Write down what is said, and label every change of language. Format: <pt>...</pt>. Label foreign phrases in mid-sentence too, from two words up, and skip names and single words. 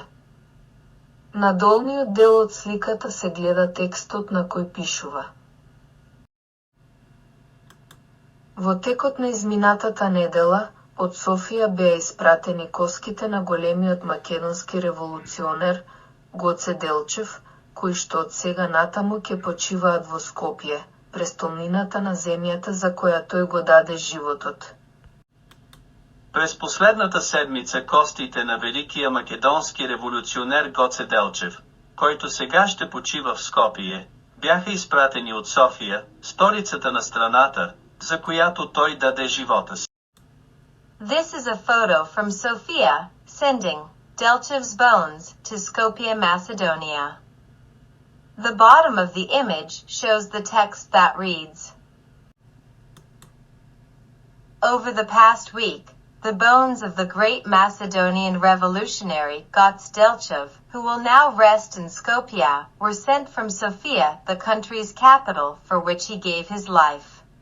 <mk>На долниот дел од сликата се гледа текстот на кој пишува: Во текот на изминатата недела, од Софија беа испратени коските на големиот македонски револуционер Гоце Делчев, кои што од сега натаму ќе почиваат во Скопје, престолнината на земјата за која тој го даде животот.</mk> <bg>През последната седмица костите на великия македонски революционер Гоце Делчев, който сега ще почива в Скопие, бяха изпратени от София, столицата на страната, за която той даде живота си.</bg> <en>This is a photo from Sofia, sending Delchev's bones to Skopje, Macedonia. The bottom of the image shows the text that reads: Over the past week, the bones of the great Macedonian revolutionary Goce Delchev, who will now rest in Skopje, were sent from Sofia, the country's capital, for which he gave his life.</en>